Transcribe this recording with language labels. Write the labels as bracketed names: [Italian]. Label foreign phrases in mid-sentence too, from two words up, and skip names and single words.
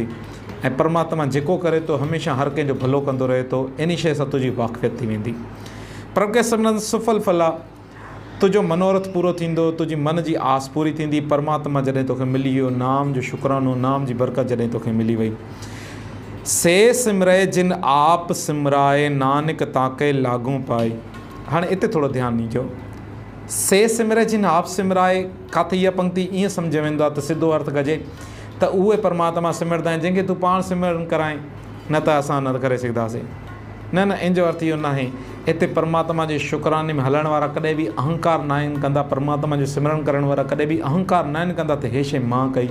[Sindhi] ऐं परमात्मा जेको करे थो हमेशह हर कंहिंजो भलो कंदो रहे थो, इन शइ सां तुंहिंजी वाक़फ़ियत थी वेंदी। [Punjabi] प्रभ खे सिमरन सुफल फला। [Sindhi] तुंहिंजो मनोरथ पूरो थींदो, तुंहिंजी मन जी आस पूरी थींदी। परमात्मा जॾहिं तोखे मिली वियो, नाम जो शुकरानो, नाम जी बरकत जॾहिं तोखे मिली वई। [Punjabi] से सिमरे जिन आप सिमराए, नानक ताके लागू पाए। [Sindhi] हाणे हिते थोरो ध्यानु ॾिजो। [Punjabi] से सिमरे जिन आप सिमराए, [Sindhi] किथे इहा पंक्ति ईअं सम्झ वेंदो आहे त सिधो अर्थ कजे त उहे परमात्मा सिमरंदा आहिनि जंहिंखे तूं पाण सिमरन कराए, न त असां न करे सघंदासीं। न न, इन जो अर्थ इहो न आहे। हिते परमात्मा जे शुकराने में हलण वारा कॾहिं बि अहंकार न आहिनि कंदा, परमात्मा जो सिमरन करण वारा कॾहिं बि अहंकार न आहिनि कंदा त हे शइ मां कई।